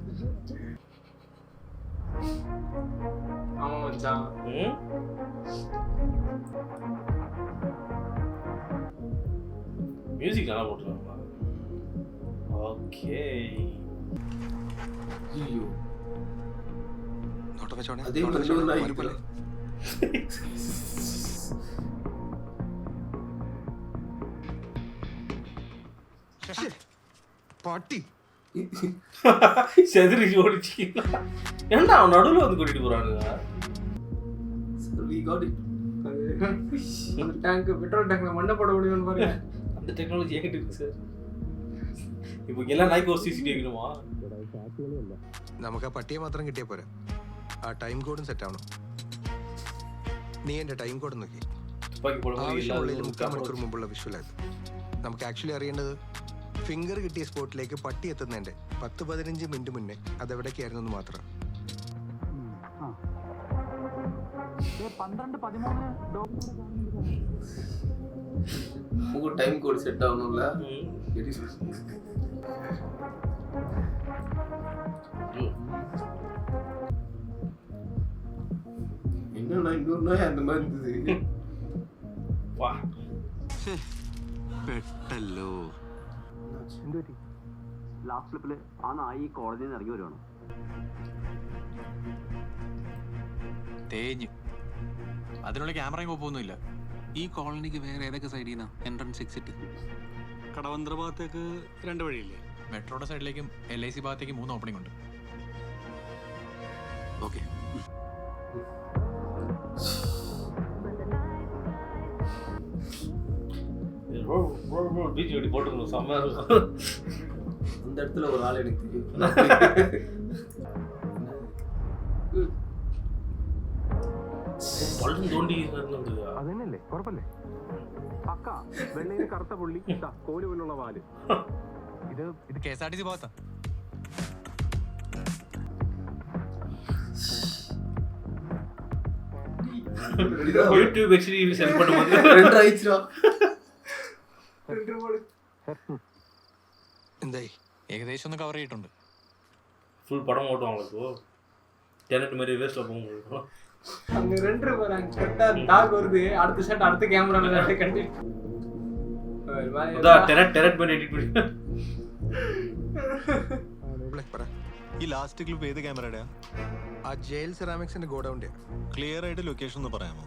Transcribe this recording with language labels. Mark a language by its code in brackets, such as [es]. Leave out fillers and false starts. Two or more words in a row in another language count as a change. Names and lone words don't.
[ta] ஆமா மச்சான். மியூசிக் நல்லா போட்டுருக்காங்க. ஓகே. ஐயோ [ml] നോട്ട് വെച്ചോണേ. അതേ പ്രശ്നം പോലെ പാട്ടി [ta] செதறி ஓடிச்சு. ஏன்டா அவன் நடுவில் வந்து கூட்டிட்டு போறானுங்க? [en] we got it. [ta] அந்த டேங்க் பெட்ரோல் டேங்க்ல மண்ணை போட முடியும்னு பாருங்க. அந்த டெக்னாலஜி எங்கிட்ட இருக்கு சார். இப்போ எல்லாம் நாய்க்கு ஒரு சிசிடிவி வைக்கணுமா? [ml] നമുക്ക് ആ പട്ടിയെ മാത്രം കിട്ടിയാൽ പോരാ, ആ ടൈം കോഡും സെറ്റ് ആവണം. നീ എൻ്റെ [en] time code [ml] നോക്കി. ആവശ്യമുള്ളതിൽ 3/4 മണിക്കൂർ മുമ്പുള്ള വിഷ്വലായത്. നമുക്ക് ആക്ച്വലി അറിയേണ്ടത് ഫിംഗർ കിട്ടിയ സ്പോട്ടിലേക്ക് പട്ടി എത്തുന്നതിൻ്റെ 10-15 മിനിറ്റ് മുന്നേ അതെവിടേക്കായിരുന്നു എന്ന് മാത്രം. [ta] நமக்கு [en] time code [ta] செட் ஆகணும்ல. என்னன்னா இன்னொரு நாய் அந்த மாதிரி இருந்தது. [ml] പെട്ടല്ലോ. ലാസ്റ്റ് ക്ലിപ്പില് ആ നായി കോടതിയിൽ നിന്ന് ഇറങ്ങി വരുവാണ്. തേഞ്ഞ് അതിനുള്ള ക്യാമറയും കുഴപ്പമൊന്നുമില്ല. ഈ കോളനിക്ക് വേറെ ഏതൊക്കെ സൈഡിൽ നിന്നാ [en] entrance exit? [ml] കടവന്ത്ര ഭാഗത്തേക്ക് 2 വഴിയില്ലേ? മെട്രോയുടെ സൈഡിലേക്കും LIC ഭാഗത്തേക്കും 3 ഓപ്പണിംഗ് ഉണ്ട്. ഓക്കെ. [ta] பீச் வெடி போட்டுருந்தோம், செம்மையா இருக்கும். அந்த இடத்துல ஒரு ஆள் எனக்கு தெரியும். [ml] പള്ളും തോണ്ടി അതന്നെയല്ലേ, കുഴപ്പമില്ലേ? പക്ക വെള്ളയിൽ കറുത്ത പുള്ളി, കോല് പോലുള്ള വാല്. ഇത് KSRTC ഭാഗത്താ. യൂട്യൂബ് [en] actually sell [ml] பண்ணும்போது 2 ആയിച്ചോ. എന്തായി? ഏകദേശം ഒന്ന് കവർ ചെയ്തിട്ടുണ്ട്. [ta] ஃபுல் படம் ஓட்டுவாங்களா இப்போ? டெனட் மாதிரி வேஸ்ட்ல போகும்போது அங்க 2 வராங்க. கரெக்டா டாக் வருது, அடுத்த ஷாட் அடுத்த கேமரால கட்டி [ml] അതാ ടെനറ്റ് பண்ணி എഡിറ്റ് பண்ணி. ഈ [en] last clip [ml] ഏത് ക്യാമറയുടെയാ? ആ ജയിൽ സെറാമിക്സിന്റെ ഗോഡൌണിന്റെ. ക്ലിയർ ആയിട്ട് ലൊക്കേഷൻ ഒന്ന് പറയാമോ?